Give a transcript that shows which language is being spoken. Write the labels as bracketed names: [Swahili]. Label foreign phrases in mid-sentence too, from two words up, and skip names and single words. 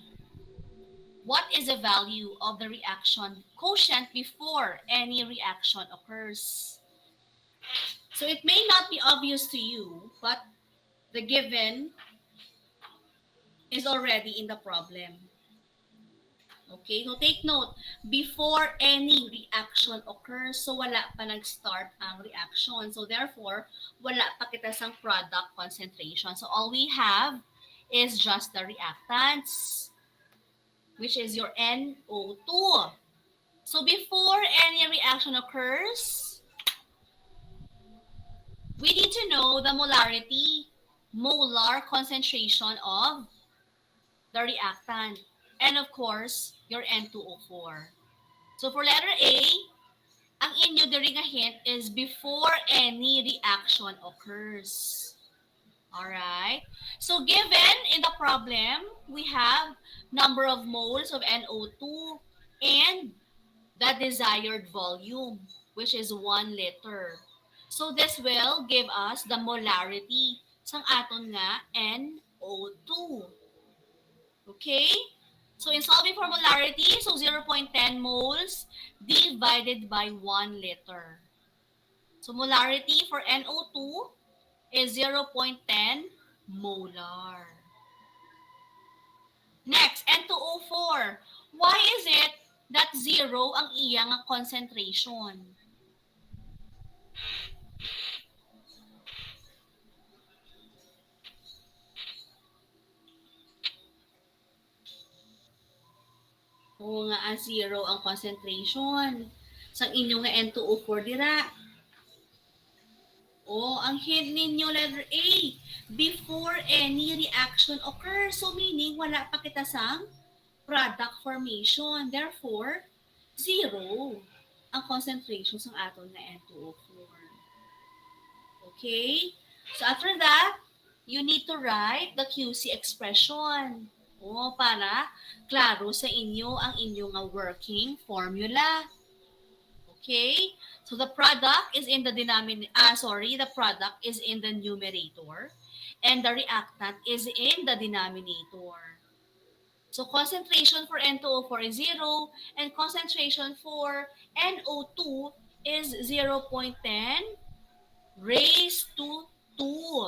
[English] What is the value of the reaction quotient before any reaction occurs? So it may not be obvious to you, but the given is already in the problem. Okay, so take note, before any reaction occurs, so [Hiligaynon] wala pa nag-start ang reaction. [English] So therefore, [Hiligaynon] wala pa kita sang [English] product concentration. So all we have is just the reactants, which is your NO2. So before any reaction occurs, we need to know the molarity, molar concentration of the reactant, and of course, your N2O4. So for letter A, [Hiligaynon] ang inyo diri nga hint [English] is before any reaction occurs. Alright? So given in the problem, we have number of moles of NO2 and the desired volume, which is 1 liter. So this will give us the molarity [Hiligaynon] sang aton nga [English] NO2. Okay? So in solving for molarity, so 0.10 moles divided by 1 liter. So molarity for NO2 is 0.10 molar. Next, N2O4. Why is it that 0 [Hiligaynon] ang iyang concentration? Oo nga, 0 ang concentration. Sang inyong nga N2O4 dira. Oh, ang hint ninyo letter A. [English] Before any reaction occurs. So meaning, [Hiligaynon] wala pa kita sang [English] product formation. [Hiligaynon] Therefore, 0 ang concentration ng aton na N2O4. [English] Okay? So after that, you need to write the QC expression. [Hiligaynon] O, para klaro sa inyo ang inyong working formula. [English] Okay? So the product is in the the product is in the numerator and the reactant is in the denominator. So concentration for N2O4 is 0 and concentration for NO2 is 0.10 raised to 2.